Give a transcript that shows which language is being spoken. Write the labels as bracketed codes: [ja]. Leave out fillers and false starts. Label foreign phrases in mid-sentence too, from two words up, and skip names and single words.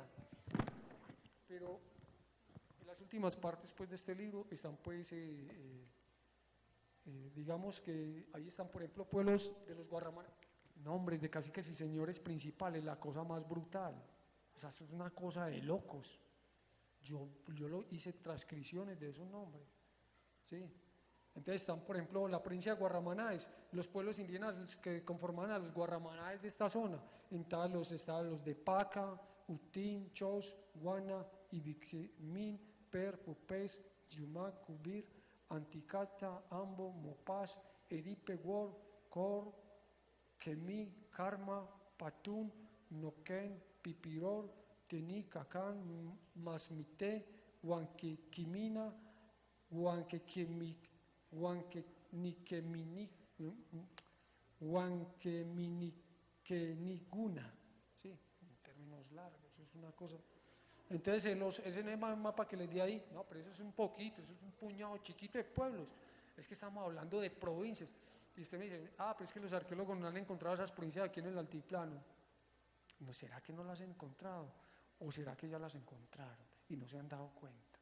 [es] Pero en las últimas partes pues, de este libro están pues, digamos que ahí están por ejemplo pueblos de los Guarramaná, nombres de caciques y señores principales, la cosa más brutal, o sea, es una cosa de locos. Yo lo hice transcripciones de esos nombres, ¿sí? Entonces están por ejemplo la provincia de Guarramanáes, los pueblos indígenas que conforman a los Guarramanáes de esta zona, estaban los de Paca, Utín, Chos, Guana, Ibiquimín, Per, Pupés, Yumá, Cubir, Anticata, Ambo, Mopaz, Eripe, Wor, Cor, Quemí, Karma, Patún, Noquén, Pipiror, Tení, Cacán, Masmité, Huanquequimina, Huanqueminiqueniguna, sí, en términos largos, es una cosa. Entonces, ese no es el mapa que les di ahí, no, pero eso es un poquito, eso es un puñado chiquito de pueblos. Es que estamos hablando de provincias. Y usted me dice, pero es que los arqueólogos no han encontrado esas provincias aquí en el altiplano. ¿No será que no las han encontrado? ¿O será que ya las encontraron y no se han dado cuenta?